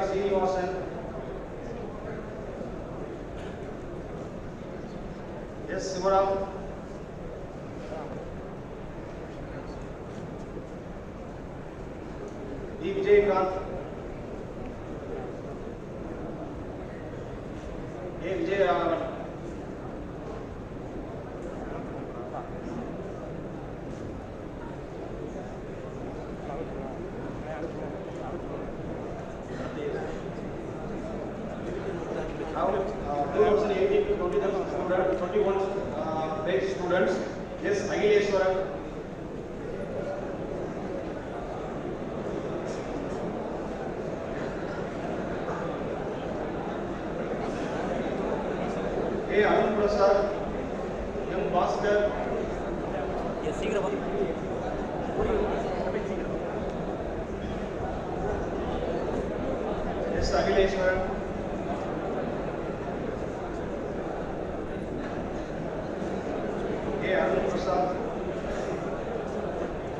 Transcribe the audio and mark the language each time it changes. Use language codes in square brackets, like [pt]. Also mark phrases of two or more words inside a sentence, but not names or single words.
[en] Srinivasan, S. Sivaram, D. Vijaykanth, A. Vijayaraghavan, now 2018 to 2021 batch students, S. Akhileswaran, A. Arun Prasad, M. Bhaskar, S. Akhileswaran, A. Arun Prasad,